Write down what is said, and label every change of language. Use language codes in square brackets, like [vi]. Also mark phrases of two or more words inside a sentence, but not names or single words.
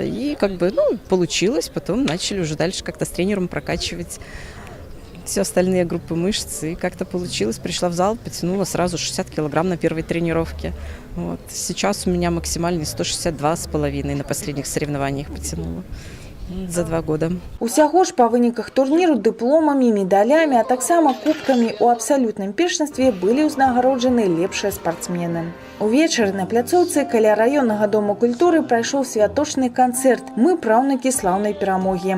[ru] И получилось. Потом начали уже дальше как-то с тренером прокачивать все остальные группы мышц. И как-то получилось. Пришла в зал, потянула сразу 60 килограмм на первой тренировке. Вот. Сейчас у меня максимальный 162,5 на последних соревнованиях потянула. За 2 года. [be] Усяго ж па выніках турніру дыпломамі, медалямі, а таксама кубкамі ў абсалютным першынстве былі ўзнагароджаны лепшыя спартсмены. Увечары на пляцоўцы каля раённага дома культуры прайшоў святочны канцэрт «Мы праўнукі слаўнай перамогі».